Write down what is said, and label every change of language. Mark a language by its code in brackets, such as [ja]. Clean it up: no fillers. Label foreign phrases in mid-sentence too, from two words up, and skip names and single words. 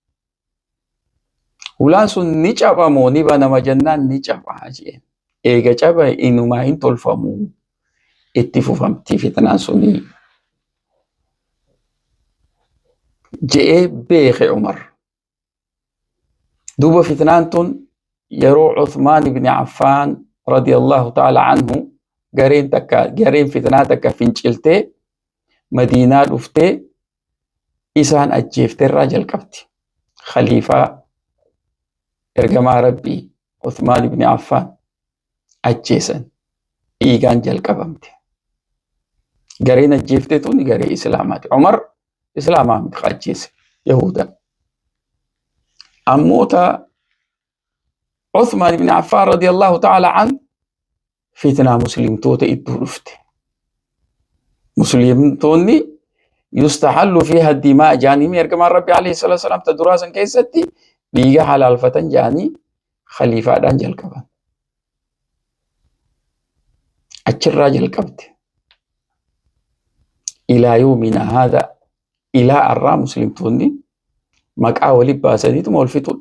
[om] Hulaan sun ni cabamoo ni banama jennaan ni cabaa jeen. Eega caba inumaa hin tolfamu itti fufamti fitnaan sunii je'ee beeke Umar. Duuba fitnaan tun yeroo Uthman ibn Affan [ar] رضي الله تعالى عنه [om] gareen fitnaa takka finciltee Madiinaa dhuftee isaan ajjeefteerraa jalqabdi. Khaliifaa ergamaa Rabbii Uthman ibn Affan ajjeesan dhiigaan jalqabamte. Gareen ajjeefte tun garee Islaamaati. Umar Islaamaa miti ajjeese Yahuda. Ammoota Uthman ibn Affan [ar] رضي الله تعالى عنه [om] fitnaa muslimtoota iddoo dhufte. Muslimtoonni [ar] يستحل فيها دماء [om] jaanii ergamaan Rabbi [ar] عليه الصلاة والسلام [om] ta duraa san keessatti dhiiga halaalfatan jaanii khaliifaadhaan jalqaban. Achirraa jalqabte. [ar] إلى يومنا هذا [om] ilaa arraa muslimtoonni maqaa walii baasaniituma wal fixudha.